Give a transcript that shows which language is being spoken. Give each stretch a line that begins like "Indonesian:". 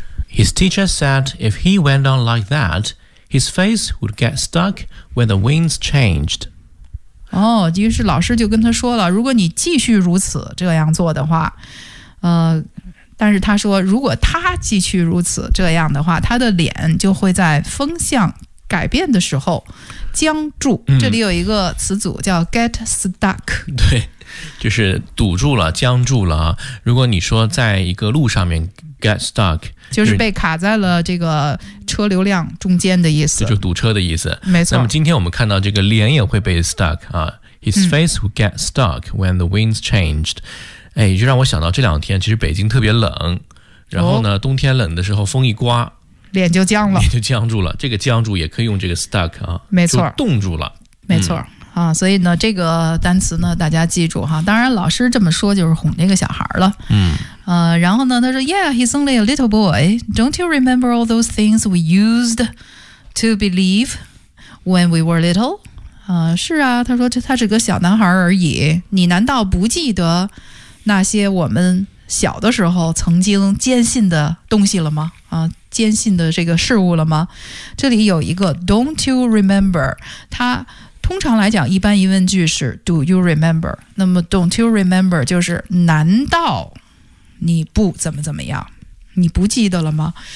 English: His teacher said if he went on like that his face would get stuck when the winds changed。
Chinese: 哦，就是老师就跟她说了，如果你继续如此这样做的话，但是他说如果他继续如此这样的话，他的脸就会在风向改变的时候僵住。这里有一个词组叫
English: get stuck。
Chinese: 对，就是堵住了，僵住了。如果你说在一个路上面
English: get stuck，
Chinese: 就是被卡在了这个车流量中间的意思。就堵车的意思。没错。那么今天我们看到这个脸也会被 stuck 啊。
English: His face would get stuck when the winds changed。
Chinese: 哎，就让我想到这两天其实北京特别冷，然后呢，冬天冷的时候风一刮，脸就僵了，脸就僵住了。这个僵住也可以用这个 stuck 啊，没错，就冻住了，没错，啊，所以呢，这个单词呢，大家记住哈。当然，老师这么说就是哄这个小孩了，然后呢，他说 ，
English: Yeah, he's only a little boy. Don't you remember all those things we used to believe when we were little？
Chinese: 是啊，他说他是个小男孩而已，你难道不记得那些我们小的时候曾经坚信的东西了吗？坚信的这个事物了吗？这里有一个
English: don't you remember，
Chinese: 它通常来讲一般疑问句是
English: do you remember，
Chinese: 那么 don't you remember 就是难道你不怎么怎么样，你不记得了吗？